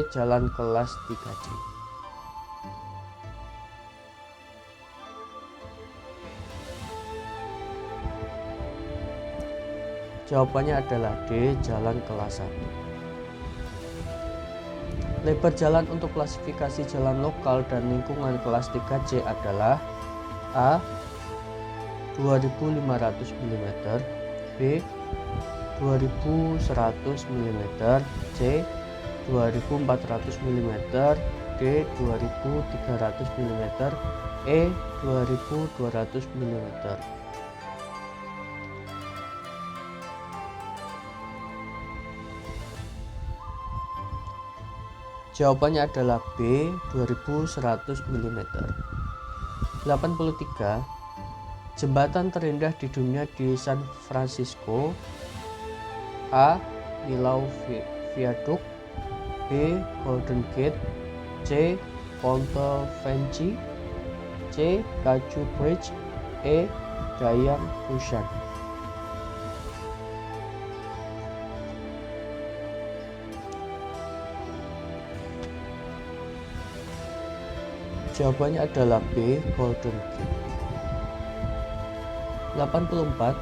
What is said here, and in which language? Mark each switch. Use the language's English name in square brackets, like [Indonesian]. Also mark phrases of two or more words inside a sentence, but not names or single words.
[Indonesian] Jalan kelas 3C. Jawabannya adalah D. Jalan kelas 1. Lebar jalan untuk klasifikasi jalan lokal dan lingkungan kelas 3C adalah A. 2500 mm. B. 2100 mm. C. 2400 mm. D. 2300 mm. E. 2200 mm. Jawabannya adalah B. 2100 mm. 83. Jembatan terindah di dunia di San Francisco. A. Willow Viaduct. B. Golden Gate. C. Ponte Vecchio. C. Caju Bridge. E. Dayang Busan. Jawabannya adalah B. Golden Gate. 84.